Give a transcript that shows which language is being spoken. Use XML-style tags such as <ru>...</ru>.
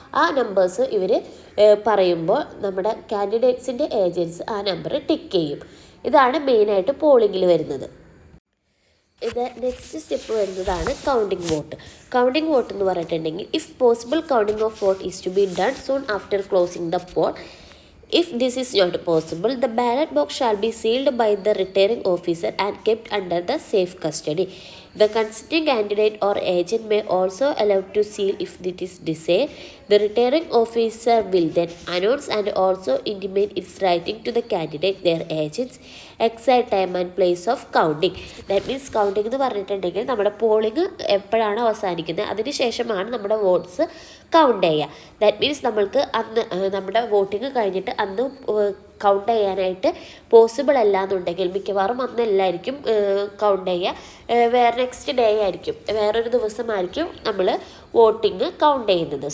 <ml>ആ നമ്പേഴ്സ് ഇവർ പറയുമ്പോൾ നമ്മുടെ കാൻഡിഡേറ്റ്സിൻ്റെ ഏജൻസ് ആ നമ്പർ ടിക്ക് ചെയ്യും. ഇതാണ് മെയിനായിട്ട് പോളിങ്ങിൽ വരുന്നത്. ഇത് നെക്സ്റ്റ് സ്റ്റെപ്പ് വരുന്നതാണ് കൗണ്ടിങ് വോട്ട്. കൗണ്ടിങ് വോട്ട് എന്ന് പറഞ്ഞിട്ടുണ്ടെങ്കിൽ,</ml> <en>If possible counting of vote is to be done soon after closing the poll. If this is not possible, the ballot box shall be sealed by the returning officer and kept under the safe custody. The consenting candidate or agent may also allow to seal if it is desired. The returning officer will then announce and also intimate its writing to the candidate, their agents, exact time and place of counting. That means</en> <ml>counting എന്ന് പറഞ്ഞിട്ടുണ്ടെങ്കിൽ നമ്മുടെ polling എപ്പോഴാണ് അവസാനിക്കുന്നത് അതിന് ശേഷമാണ് നമ്മുടെ votes count ചെയ്യുക.</ml> <en>that means</en> <ml>നമ്മൾക്ക് അന്ന് നമ്മുടെ വോട്ടിങ് കഴിഞ്ഞിട്ട് അന്ന് കൗണ്ട് ചെയ്യാനായിട്ട് പോസിബിൾ അല്ല എന്നുണ്ടെങ്കിൽ മിക്കവാറും അന്നല്ലായിരിക്കും കൗണ്ട് ചെയ്യുക, വേറെ നെക്സ്റ്റ് ഡേ ആയിരിക്കും, വേറൊരു ദിവസമായിരിക്കും നമ്മൾ വോട്ടിങ് കൗണ്ട് ചെയ്യുന്നത്.</ml>